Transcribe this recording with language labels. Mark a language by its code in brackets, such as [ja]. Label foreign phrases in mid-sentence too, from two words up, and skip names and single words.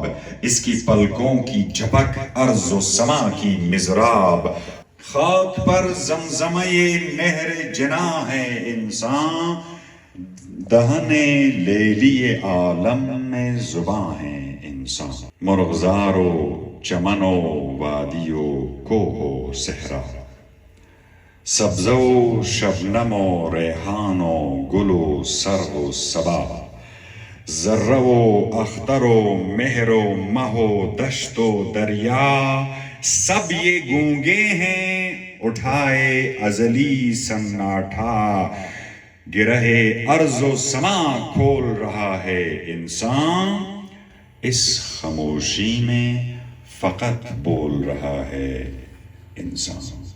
[ur] اس کی پلکوں کی جھپک ارض و سما کی مزراب، خاک پر زمزمہ نہر جنا ہے انسان، دہن لیلی عالم میں زباں ہے انسان، مرغزار و چمن و وادی و کوہ و صحرا، سبز و شبنم و ریحان و گل و سرو و صبا، ذرہ و اختر و مہر و مہ و دشت و دریا، سب یہ گونگے ہیں اٹھائے ازلی سناٹا، گرہ ارض و سما کھول رہا ہے انسان، اس خاموشی میں فقط بول رہا ہے انسان۔